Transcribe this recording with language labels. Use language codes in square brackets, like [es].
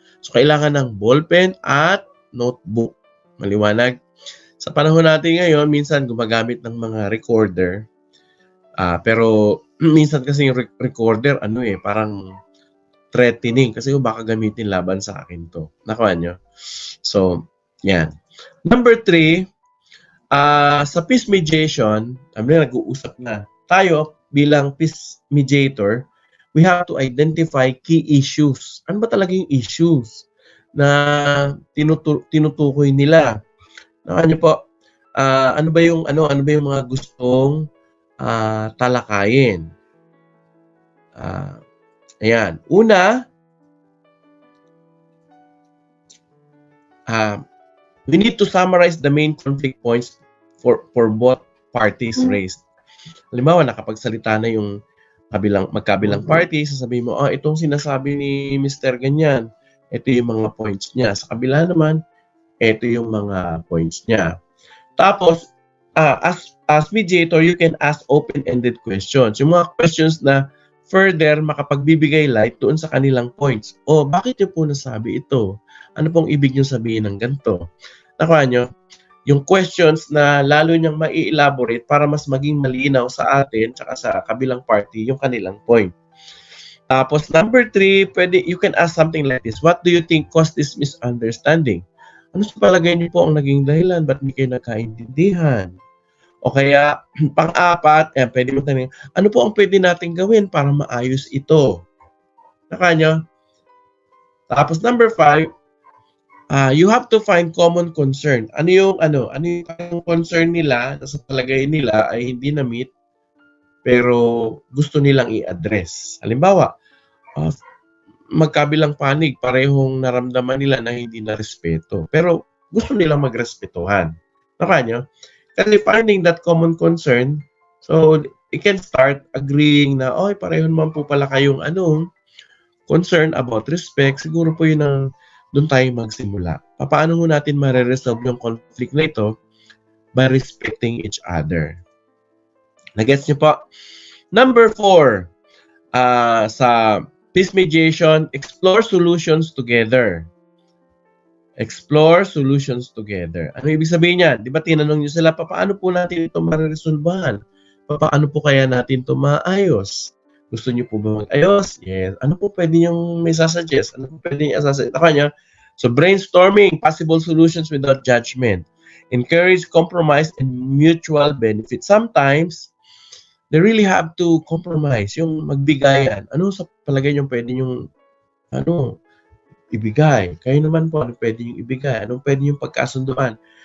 [tl] So, kailangan ng ballpen at notebook. Maliwanag. Sa panahon natin ngayon, minsan gumagamit ng mga recorder. Pero minsan kasi yung recorder, parang threatening kasi baka gamitin laban sa akin to. Nakuha nyo? So, yan. Number 3, sa peace mediation, nag-uusap na. Tayo, bilang [en] peace mediator, we have to identify key issues. [tl] Ano ba talaga yung issues na tinutukoy nila? Nakuha nyo po? Ano ba yung mga gustong talakayin? Ayan. [en] Una, we need to summarize the main conflict points for both parties raised. [tl] Halimbawa, nakapagsalita na yung magkabilang party, sasabihin mo, itong sinasabi ni Mr. Ganyan, ito yung mga points niya. Sa kabila naman, ito yung mga points niya. [en] Tapos, as mediator, you can ask open-ended questions. [tl] Yung mga questions na further makapagbibigay light doon sa kanilang points. Bakit niyo po nasabi ito? Ano pong ibig niyo sabihin ng ganito? Nakuha niyo? yung questions na lalo niyang mai-elaborate para mas maging malinaw sa atin tsaka sa kabilang party yung kanilang point. [en] Tapos number 3, you can ask something like this. What do you think caused this misunderstanding? [tl] Ano sa palagay niyo po ang naging dahilan? Ba't hindi kayo nagkaintindihan? O kaya, pang-apat, pwede mo tanongin, ano po ang pwede natin gawin para maayos ito? Nakanyo? [en] Tapos number 5, you have to find common concern. [tl] Ano yung concern nila na sa palagay nila ay hindi na-meet pero gusto nilang i-address. Halimbawa, magkabilang panig, parehong naramdaman nila na hindi na respeto. Pero gusto nilang magrespetuhan. Nakanyo? [en] Kasi finding that common concern, so you can start agreeing na, [tl] pareho naman po pala kayong [en] concern about respect. [tl] Siguro po yun ang doon tayo magsimula. Paano mo natin ma-resolve yung conflict na ito? [en] By respecting each other. [tl] Nagets niyo po? [en] Number 4, sa peace mediation, explore solutions together. Explore solutions together. [tl] Ano ibig sabihin niyan? Di ba tinanong niyo sila, paano po natin ito ma-resolvehan? Paano po kaya natin ito maayos? Gusto niyo po ba mag-ayos? Yes. Ano po pwede niyong may sasuggest? Ano po pwede niyong sasuggest? Ako niya. [en] So, brainstorming possible solutions without judgment. Encourage compromise and mutual benefit. Sometimes, they really have to compromise. [tl] Yung magbigayan. Ano sa palagay niyo pwede niyong ibigay? Kayo naman po, ano pwede niyong ibigay? Anong pwede niyong pagkasunduan?